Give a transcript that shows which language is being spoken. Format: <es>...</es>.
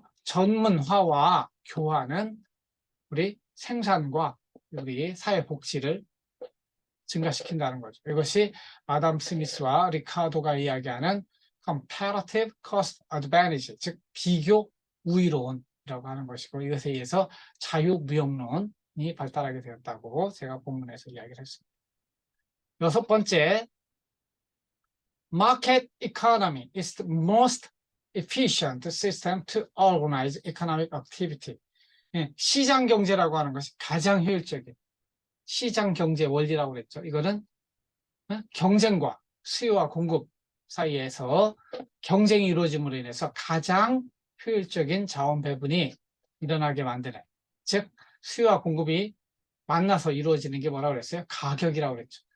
<ko>전문화와 교환은 우리 생산과 우리 사회 복지를 증가시킨다는 거죠. 이것이 아담 스미스와 리카도가 이야기하는</ko> <en>comparative cost advantage,</en> <ko>즉 비교 우위론이라고 하는 것이고, 이것에 의해서 자유무역론이 발달하게 되었다고 제가 본문에서 이야기를 했습니다. 여섯 번째,</ko> <en>market economy is the most efficient system to organize economic activity.</en> <ko>시장 경제라고 하는 것이 가장 효율적인 시장 경제 원리라고 그랬죠. 이거는 경쟁과 수요와 공급 사이에서 경쟁이 이루어짐으로 인해서 가장 효율적인 자원 배분이 일어나게 만드는, 즉 수요와 공급이 만나서 이루어지는 게 뭐라고 그랬어요? 가격이라고 그랬죠.</ko>